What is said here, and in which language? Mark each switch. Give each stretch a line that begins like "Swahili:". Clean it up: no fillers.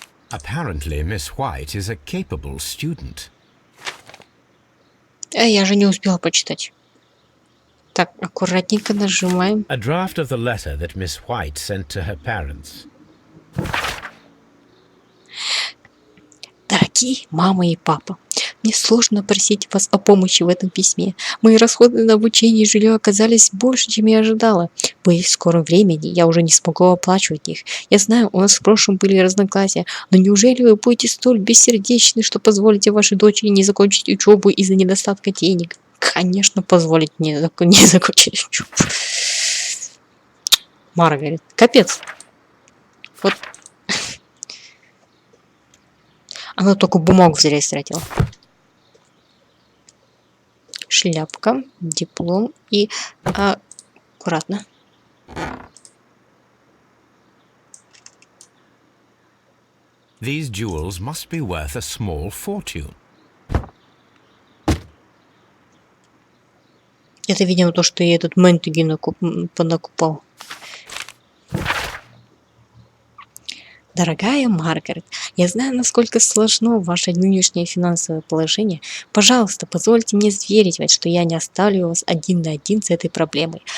English: Apparently, Miss White is a capable student.
Russian: Я же не успела почитать. Так, аккуратненько нажимаем.
English: A draft of the letter that Miss White sent to her parents.
Russian: Дорогие мама и папа, мне сложно просить вас о помощи в этом письме. Мои расходы на обучение и жилье оказались больше, чем я ожидала. Боюсь, в скором времени я уже не смогу оплачивать их. Я знаю, у нас в прошлом были разногласия, но неужели вы будете столь бессердечны, что позволите вашей дочери не закончить учебу из-за недостатка денег? Конечно, позволить не закончить учебу. Маргарет, капец. Вот. Она только бумагу зря истратила. Шляпка, диплом и аккуратно.
English: These jewels must be worth a small fortune.
Russian: Это, видимо, то, что я этот Ментуги понакупал. Дорогая Маргарет, я знаю, насколько сложно ваше нынешнее финансовое положение. Пожалуйста, позвольте мне заверить вас, что я не оставлю вас один на один с этой проблемой.